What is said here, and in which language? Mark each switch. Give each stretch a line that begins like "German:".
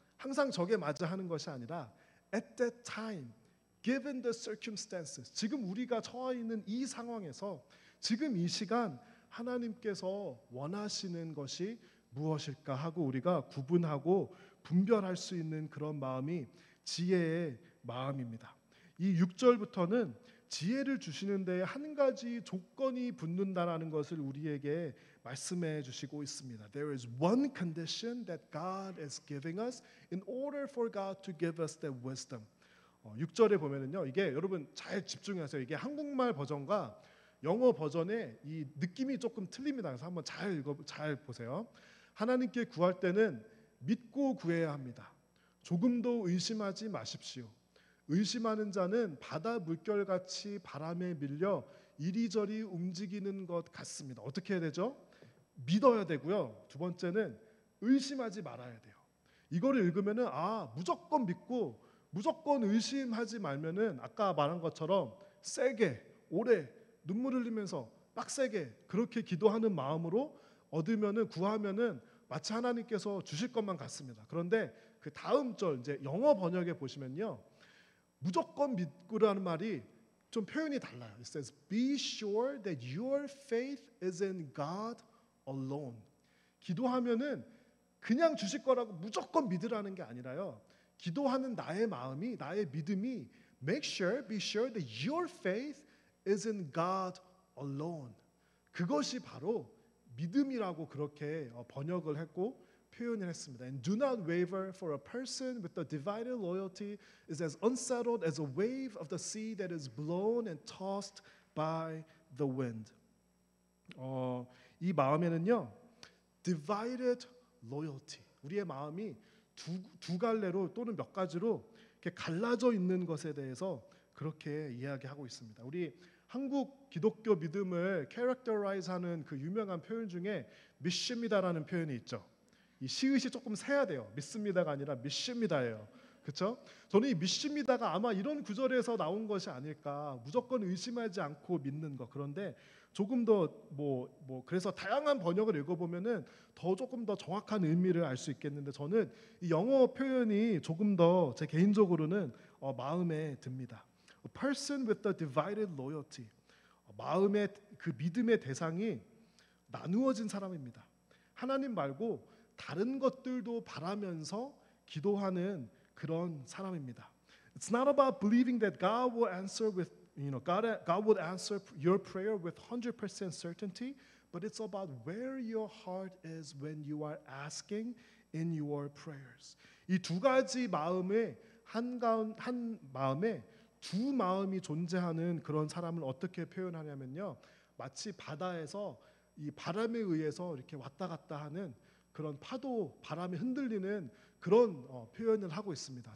Korean: 항상 저게 맞아 하는 것이 아니라
English: at that time given the circumstances
Korean: 지금 우리가 처해 있는 이 상황에서 지금 이 시간 하나님께서 원하시는 것이 무엇일까 하고 우리가 구분하고 분별할 수 있는 그런 마음이 지혜의 마음입니다. 이 6절부터는 지혜를 주시는 데에 한 가지 조건이 붙는다라는 것을 우리에게 말씀해 주시고 있습니다.
English: There is one condition that God is giving us in order for God to give us that wisdom.
Korean: 6절에 보면은요. 이게 여러분 잘 집중하세요. 이게 한국말 버전과 영어 버전의 이 느낌이 조금 틀립니다. 그래서 한번 잘 보세요. 하나님께 구할 때는 믿고 구해야 합니다. 조금도 의심하지 마십시오. 의심하는 자는 바다 물결같이 바람에 밀려 이리저리 움직이는 것 같습니다. 어떻게 해야 되죠? 믿어야 되고요. 두 번째는 의심하지 말아야 돼요. 이거를 읽으면은 무조건 믿고 무조건 의심하지 말면은 아까 말한 것처럼 세게 오래 눈물 흘리면서 빡세게 그렇게 기도하는 마음으로 얻으면은 구하면은 마치 하나님께서 주실 것만 같습니다. 그런데 그 다음 절 이제 영어 번역에 보시면요. 무조건 믿고라는 말이 좀 표현이 달라요.
English: It says, "Be sure that your faith is in God alone."
Korean: 기도하면은 그냥 주실 거라고 무조건 믿으라는 게 아니라요. 기도하는 나의 마음이, 나의 믿음이
English: be sure that your faith is in God alone.
Korean: 그것이 바로 믿음이라고 그렇게 번역을 했고 표현을 했습니다.
English: And do not waver, for a person with a divided loyalty is as unsettled as a wave of the sea that is blown and tossed by the wind.
Korean: 이 마음에는요, divided loyalty. 우리의 마음이 두 갈래로 또는 몇 가지로 이렇게 갈라져 있는 것에 대해서 그렇게 이야기하고 있습니다. 우리 한국 기독교 믿음을 캐릭터라이즈하는 그 유명한 표현 중에 믿습니다라는 표현이 있죠. 이 시읒이 조금 세야 돼요. 믿습니다가 아니라 믿습니다예요. 그렇죠? 저는 이 믿습니다가 아마 이런 구절에서 나온 것이 아닐까. 무조건 의심하지 않고 믿는 것. 그런데 조금 더 그래서 다양한 번역을 읽어보면은 더 조금 더 정확한 의미를 알 수 있겠는데 저는 이 영어 표현이 조금 더 제 개인적으로는 마음에 듭니다.
English: A person with a divided loyalty.
Korean: 마음의 그 믿음의 대상이 나누어진 사람입니다. 하나님 말고 다른 것들도 바라면서 기도하는 그런 사람입니다.
English: It's not about believing that God will answer God would answer your prayer with 100% certainty, but it's about where your heart is when you are asking in your prayers.
Korean: 이 두 가지 마음의 한 마음에 두 마음이 존재하는 그런 사람을 어떻게 표현하냐면요. 마치 바다에서 이 바람에 의해서 이렇게 왔다 갔다 하는 그런 파도, 바람에 흔들리는 그런 표현을 하고 있습니다.